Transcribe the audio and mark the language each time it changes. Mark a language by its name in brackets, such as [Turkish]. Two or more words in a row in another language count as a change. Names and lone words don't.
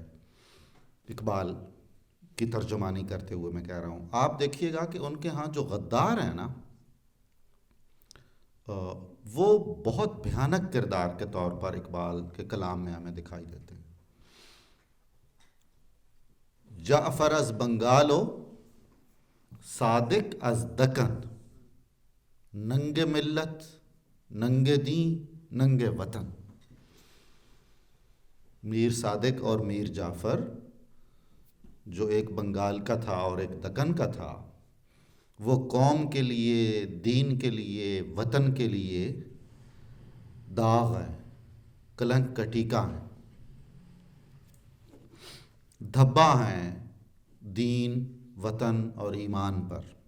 [Urdu] اقبال کی ترجمانی کرتے ہوئے میں کہہ رہا ہوں, آپ دیکھیے گا کہ ان کے ہاں جو غدار ہیں نا, وہ بہت بھیانک کردار کے طور پر اقبال کے کلام میں ہمیں دکھائی دیتے ہیں. [Persian] جعفر از بنگالو صادق از دکن, ننگ ملت ننگ دین ننگ وطن. [Urdu] میر صادق اور میر جعفر جو ایک بنگال کا تھا اور ایک دکن کا تھا, وہ قوم کے لیے, دین کے لیے, وطن کے لیے داغ ہیں, کلنک کا ٹیکا ہیں, دھبا ہیں دین, وطن اور ایمان پر.